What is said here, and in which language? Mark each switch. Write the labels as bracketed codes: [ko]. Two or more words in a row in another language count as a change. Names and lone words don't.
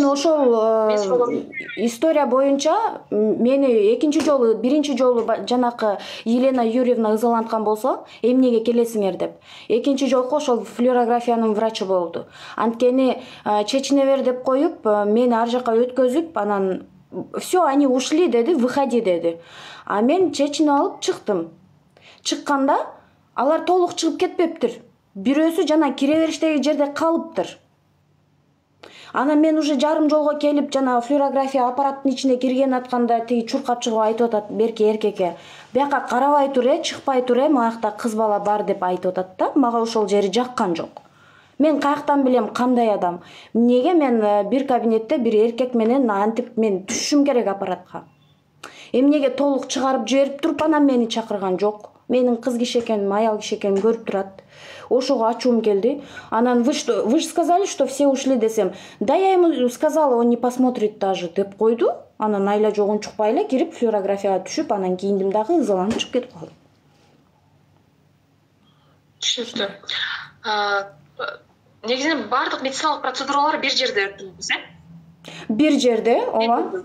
[ky] Мен ошол история боюнча мени биринчи жолу жанакы Елена Юрьевна ызаланткан болсо, эмнеге келесиңер деп. Экинчи жолку ошол флюорографиянын врачы болду. Анткени чечине бер деп коюп, мени ар жака өткөзүп, анан [ru] все, они ушли [ky] деди, выходи деди. А мен чечинип алып чыктым. Чыкканда алар толук чыгып кетпептир. Бирөөсү жана кире бериштеги жерде калыптыр. Анан мен уже жарым жолго келип, жана флюорография аппараттын ичине кирген атканда тиги чуркап чыгып айтып атат берки эркекке. Бияка карабай тур, чыкпай тур, моякта кыз бала бар деп айтып атат да. Мага ошол жери жаккан жок. Мен каяктан билем кандай адам. Эмнеге мен бир кабинетте бир эркек менен антип мен түшүшүм керек аппаратка. Эмнеге толук чыгарып жиберип туруп анан мени чакырган жок. Менин кыз киши экеним, аял киши экеним көрүп турат. Ошого ачуум келди. [ru] Анан вы же сказали, что все ушли десем. Да я ему сказала, он не посмотрит даже [ky] деп койду. Анан айла жогун чукпай эле кирип флюорографияга түшүп, анан кийиндим дагы ызаланып чыгып кетип калдым. Түшүнүктүү. Негизинен бардык медициналык процедуралар бир жерде өттүңүз, Бир жерде, ооба.